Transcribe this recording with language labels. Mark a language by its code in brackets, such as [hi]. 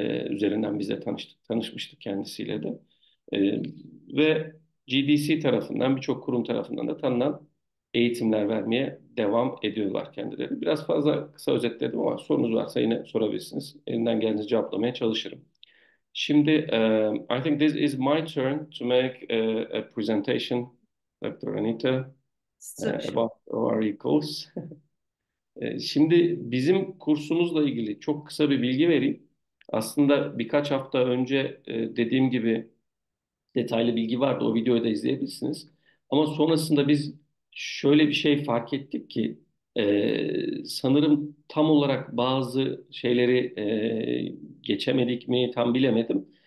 [tr] Üzerinden biz de tanışmıştık kendisiyle de. Ee, Ve GDC tarafından, birçok kurum tarafından da tanınan eğitimler vermeye devam ediyorlar kendileri. Biraz fazla kısa özetledim ama sorunuz varsa yine sorabilirsiniz. Elimden geldiğince cevaplamaya çalışırım. [en] Şimdi, I think this is my turn to make a presentation, Dr. Anita, So, about our course. [tr] Şimdi bizim kursumuzla ilgili çok kısa bir bilgi vereyim. Aslında birkaç hafta önce dediğim gibi detaylı bilgi vardı. O videoyu da izleyebilirsiniz. Ama sonrasında biz şöyle bir şey fark ettik ki sanırım tam olarak bazı şeyleri geçemedik mi tam bilemedim.